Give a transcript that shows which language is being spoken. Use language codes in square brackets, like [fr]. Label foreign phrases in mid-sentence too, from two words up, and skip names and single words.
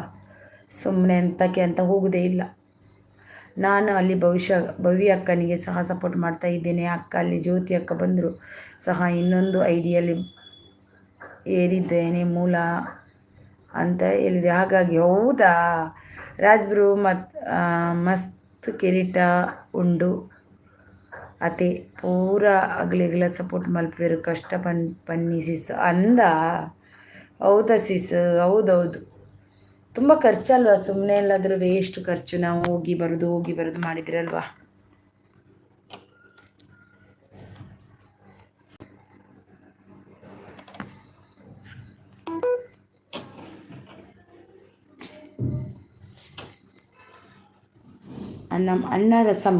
[kn] ಸುಮ್ಮನೆ ಅಂತಕ್ಕೆ ಅಂತ ಹೋಗೋದೇ ಇಲ್ಲ. ನಾನು ಅಲ್ಲಿ ಭವ್ಯ ಅಕ್ಕನಿಗೆ ಸಹ ಸಪೋರ್ಟ್ ಮಾಡ್ತಾ ಇದ್ದೇನೆ. ಅಕ್ಕ ಅಲ್ಲಿ ಜ್ಯೋತಿ ಅಕ್ಕ ಬಂದರು ಸಹ ಇನ್ನೊಂದು ಐಡಿಯಲ್ಲಿ ಏರಿದ್ದೇನೆ ಮೂಲ ಅಂತ ಹೇಳಿದೆ. [tcy] ಹಾಗಾಗಿ ಹೌದಾ ರಾಜ್ಬ್ರು ಮಸ್ತ್ ಕಿರೀಟ ಉಂಡು ಅತೆ ಪೂರ ಅಗ್ಲಿಗಳ ಸಪೋರ್ಟ್ ಮಲ್ಪೇರು ಕಷ್ಟ ಪನ್ನಿ ಸಿಸ್ ಅಂದ. [kn] ಹೌದಾ ಸಿಸ್? ಹೌದೌದು, ತುಂಬ ಖರ್ಚಲ್ವಾ? ಸುಮ್ಮನೆ ಎಲ್ಲಾದರೂ ವೇಸ್ಟ್ ಖರ್ಚು. ನಾವು ಹೋಗಿ ಬರೋದು ಮಾಡಿದ್ರಲ್ವಾ? ಅನ್ನ ರಸಮ್.